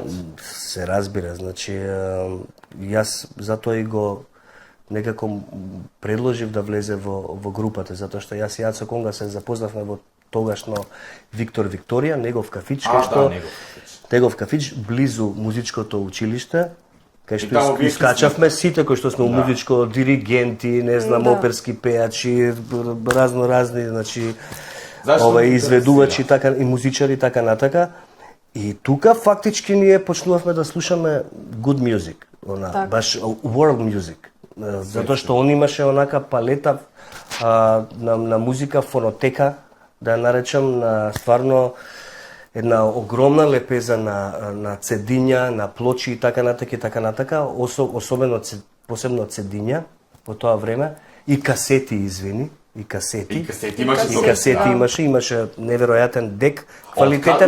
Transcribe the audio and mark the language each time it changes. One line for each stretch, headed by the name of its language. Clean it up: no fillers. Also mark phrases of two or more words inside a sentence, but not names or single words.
Macedonian: Се разбира, значи јас затоа и го некако предложив да влезе во групата, затоа што јас и Ацо Конга се запознавме во тогашно Виктор Викторија, негов кафич, негов кафич близу музичкото училиште, кај што искачавме сите кои што сме у музичко, диригенти, не знам, оперски пејачи, разни, значи изведувачи така и музичари така натака. И тука фактички ние почнувавме да слушаме
English: good music,
Macedonian: баш
English: world music.
Macedonian: Затоа што он имаше онака палета на музика, фонотека, да наречам, на стварно една огромна лепеза на цедиња, на плочи и така натака, особено посебно цедиња во тоа време и касети, извини, и касети имаше неверојатен дек, квалитетен.